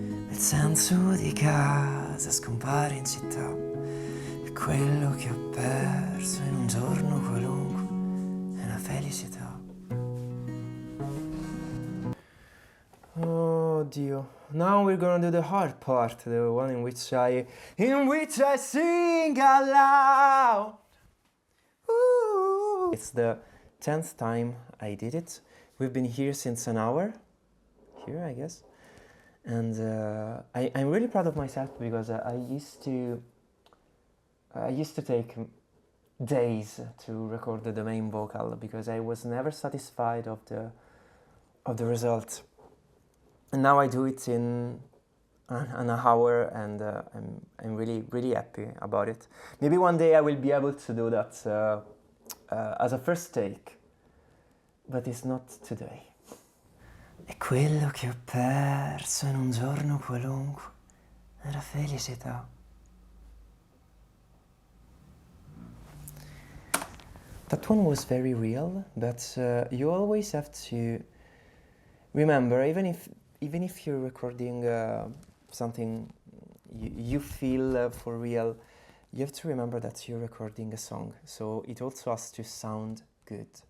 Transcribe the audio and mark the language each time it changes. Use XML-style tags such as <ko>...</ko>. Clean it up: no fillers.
<it>Il senso di casa scompare in città. Quello che ho perso in un giorno qualunque è la felicità. Oh Dio.</it> <en>Now we're gonna do the hard part, the one in which I sing out loud. Ooh. It's the 10th time I did it. We've been here since an hour. Here, I guess. And I'm really proud of myself because I used to take days to record the main vocal because I was never satisfied of the result. And now I do it in an hour, and I'm really happy about it. Maybe one day I will be able to do that as a first take. but it's not today.</en> <it>E quello che ho perso in un giorno qualunque era felicità.</it> <en>That one was very real, but you always have to remember, even if you're recording something you feel for real, you have to remember that you're recording a song, so it also has to sound good.</en>